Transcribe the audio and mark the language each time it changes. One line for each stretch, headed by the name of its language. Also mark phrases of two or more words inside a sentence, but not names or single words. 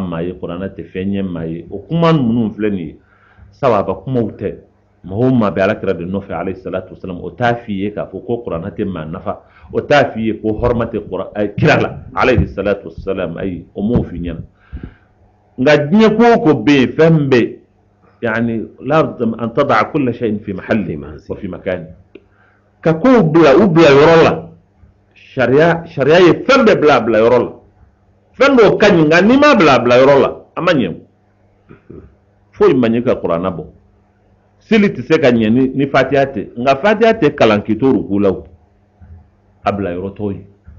Bambara: maa ye kuranɛ tɛ fɛn ɲɛ maa ye o kuma ninnu filɛ nin ye sababa kumaw tɛ mɔgɔw maa bɛ Alakira de nɔfɛ
Arabic: عليه الصلاة والسلام
Bambara: o t'a f'i ye k'a fɔ ko kuranɛ tɛ maa nafa o t'a f'i ye ko hɔrɔma tɛ kira la
Arabic: عليه الصلاة والسلام
Bambara: ayi o m'o f'i ɲɛna nka diɲɛ ko o ko bɛ yen fɛn bɛ yani
Arabic: لا بد أن تضع كل شيء في محله وفي مكانه
Bambara: ka kow bila u bila yɔrɔ la sariya ye fɛn bɛɛ bila a bila yɔrɔ la fɛn dɔw ka ɲi nka n'i m'a bila a bila yɔrɔ la a ma ɲɛ foyi ma ɲɛ ka kuranɛ bɔ seli tɛ se ka ɲɛ ni fatiha tɛ nka fatiha tɛ kalan k'i to ruku la a bila yɔrɔ tɔw ye